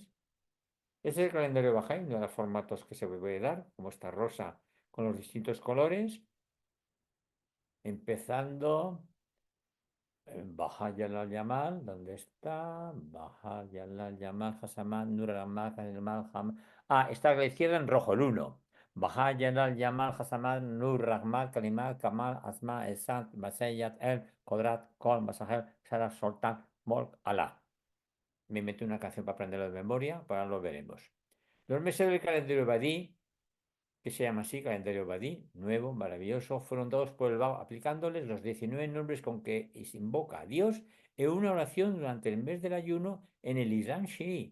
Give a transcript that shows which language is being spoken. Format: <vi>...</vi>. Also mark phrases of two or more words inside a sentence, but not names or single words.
<es>Este es el calendario bajáis, uno de los formatos que se puede dar, como esta rosa con los distintos colores, empezando en Baja Yalal Yamal, ¿dónde está? Baja Yalal Yamal, Hasaman, Nur al-Amal, está a la izquierda en rojo, el 1. Baja Yalal Yamal, Hasaman, Nur Rahmat, Kalimat, Kamal, Asma, Esat, Masayat, El, Kodrat, Kol, Masahel, Sara, Sultan, Molk, Alá. Me meto una canción para aprenderlo de memoria, para lo veremos. Los meses del calendario Badí, que se llama así, calendario Badí, nuevo, maravilloso, fueron dados por el Bab aplicándoles los 19 nombres con que se invoca a Dios en una oración durante el mes del ayuno en el Islam Shi'i.</es>